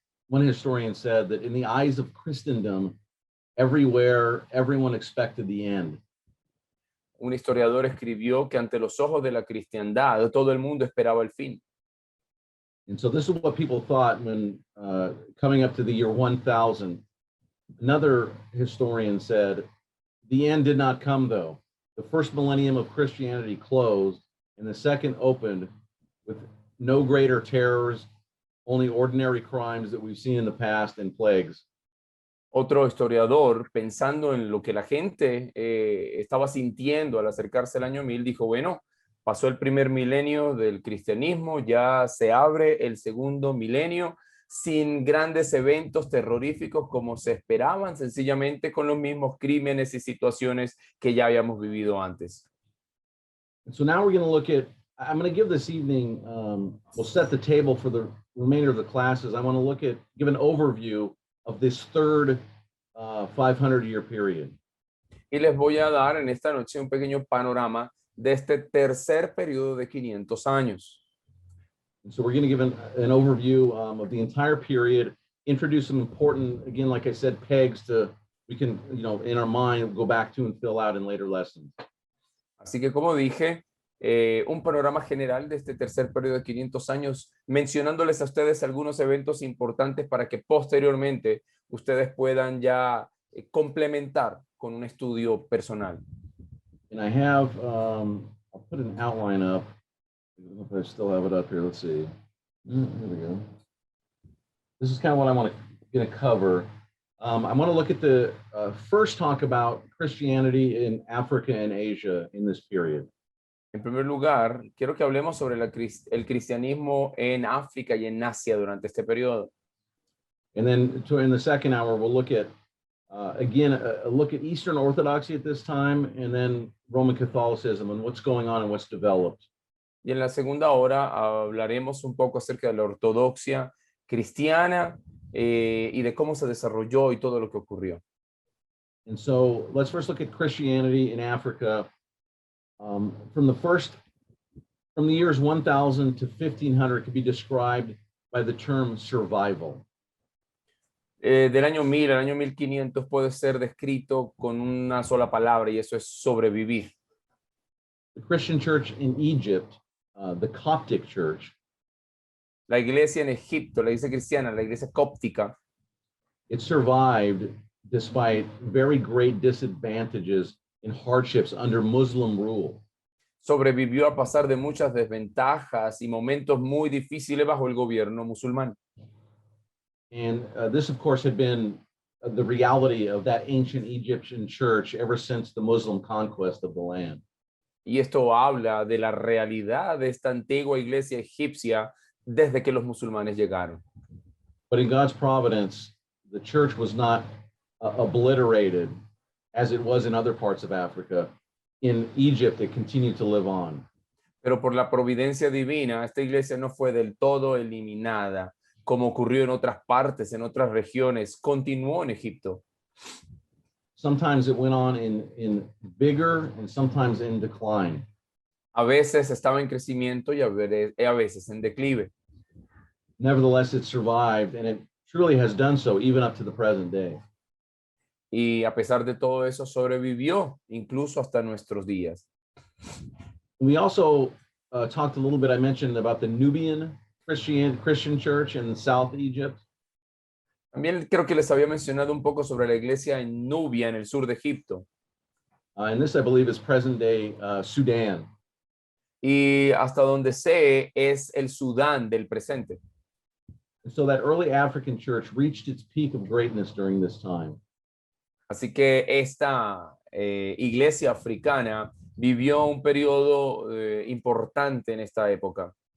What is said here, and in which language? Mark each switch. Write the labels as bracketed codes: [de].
[en] One historian said that in the eyes of Christendom, everywhere, everyone expected the end. [es] Un historiador escribió que ante los ojos de la cristiandad, todo el mundo esperaba el fin. [en] And so this is what people thought when coming up to the year 1000. Another historian said, the end did not come though. The first millennium of Christianity closed and the second opened with no greater terrors, only ordinary crimes that we've seen in the past and plagues. [es] Otro historiador, pensando en lo que la gente estaba sintiendo al acercarse al año 1000, dijo, bueno, pasó el primer milenio del cristianismo, ya se abre el segundo milenio sin grandes eventos terroríficos como se esperaban, sencillamente con los mismos crímenes y situaciones que ya habíamos vivido antes. [en] And so now we're going to look at, I'm going to give this evening, we'll set the table for the remainder of the classes. I want to look at, give an overview of this third 500-year period. [es] Y les voy a dar en esta noche un pequeño panorama de este tercer periodo de 500 años. [en] And so we're going to give an overview of the entire period, introduce some important, again, like I said, pegs to, we can, you know, in our mind, go back to and fill out in later lessons. [es] Así que como dije, un panorama general de este tercer periodo de 500 años, mencionándoles a ustedes algunos eventos importantes para que posteriormente ustedes puedan ya complementar con un estudio personal. [en] And I have, I'll put an outline up. I don't know if I still have it up here. Let's see. Here we go. This is kind of what I want to cover. I want to look at the first talk about Christianity in Africa and Asia in this period. [es] En primer lugar, quiero que hablemos sobre el cristianismo en África y en Asia durante este periodo. [en] And then in the second hour, we'll look at, again, a look at Eastern Orthodoxy at this time, and then Roman Catholicism and what's going on and what's developed. [es] Y en la segunda hora hablaremos un poco acerca de la ortodoxia cristiana y de cómo se desarrolló y todo lo que ocurrió. [en] And so let's first look at Christianity in Africa. From the years 1000 to 1500 could be described by the term survival. [es] Del año 1000 al año 1500 puede ser descrito con una sola palabra y eso es sobrevivir. [en] The Christian church in Egypt, the Coptic church, [es] la iglesia en Egipto, la iglesia cristiana, la iglesia cóptica, [en] it survived despite very great disadvantages and hardships under Muslim rule. [es] Sobrevivió a pasar de muchas desventajas y momentos muy difíciles bajo el gobierno musulmán. [en] And this, of course, had been the reality of that ancient Egyptian church ever since the Muslim conquest of the land. [es] Y esto habla de la realidad de esta antigua iglesia egipcia desde que los musulmanes llegaron. [en] But in God's providence, the church was not obliterated as it was in other parts of Africa. In Egypt, it continued to live on. [es] Pero por la providencia divina, esta iglesia no fue del todo eliminada, como ocurrió en otras partes, en otras regiones, continuó en Egipto. [en] Sometimes it went on in vigor and sometimes in decline. [es] A veces estaba en crecimiento y a veces en declive. [en] Nevertheless, it survived, and it truly has done so even up to the present day. [es] Y a pesar de todo eso, sobrevivió incluso hasta nuestros días. [en] We also talked a little bit, I mentioned about the Nubian Christian church in South Egypt. [es] También creo que les había mencionado un poco sobre la iglesia en Nubia, en el sur de Egipto. [en] And this, I believe, is present-day Sudan. [es] Y hasta donde sé, es el Sudán del presente. [en] And so that early African church reached its peak of greatness during this time. [es] Así que esta iglesia africana vivió un periodo importante en esta época.